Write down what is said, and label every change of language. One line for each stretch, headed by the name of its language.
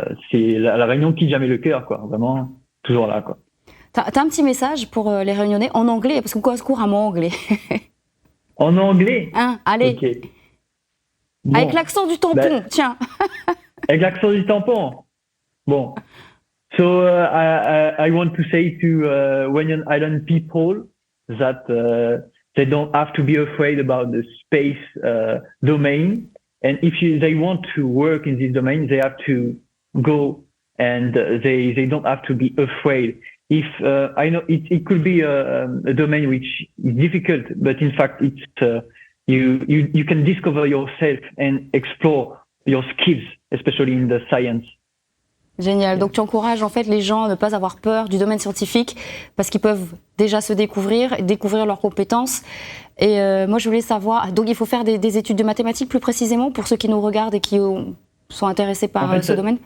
French: C'est la Réunion qui jamais le cœur, quoi. Vraiment, toujours là, quoi. T'as un petit message pour les Réunionnais en anglais, parce qu'on commence couramment anglais. En anglais? Hein, allez. Ok. Bon, Avec l'accent du tampon, tiens. Avec l'accent du tampon. Bon.
English: So I want to say to Réunion Island people that they don't have to be afraid about the space domain, and if they want to work in this domain, they have to go, and they don't have to be afraid. If I know it could be a domain which is difficult, but in fact it's you can discover yourself and explore your skills, especially in the science.
French: Génial. Donc tu encourages en fait les gens à ne pas avoir peur du domaine scientifique parce qu'ils peuvent déjà se découvrir leurs compétences. Et moi je voulais savoir, donc il faut faire des études de mathématiques plus précisément pour ceux qui nous regardent et qui sont intéressés par ce domaine?